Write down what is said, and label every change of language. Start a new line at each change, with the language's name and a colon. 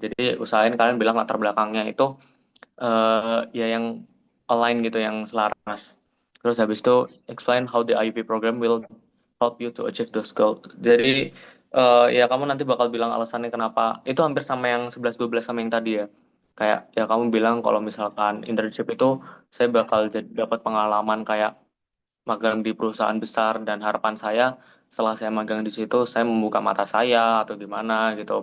Indonesian: Jadi usahain kalian bilang latar belakangnya itu ya yang align gitu, yang selaras. Terus habis itu
English: explain how the IUP program will help you to achieve those goals.
Indonesian: Jadi ya kamu nanti bakal bilang alasannya kenapa. Itu hampir sama yang 11-12 sama yang tadi ya. Kayak ya kamu bilang kalau misalkan internship itu saya bakal dapat pengalaman kayak magang di perusahaan besar dan harapan saya setelah saya magang di situ saya membuka mata saya atau gimana gitu.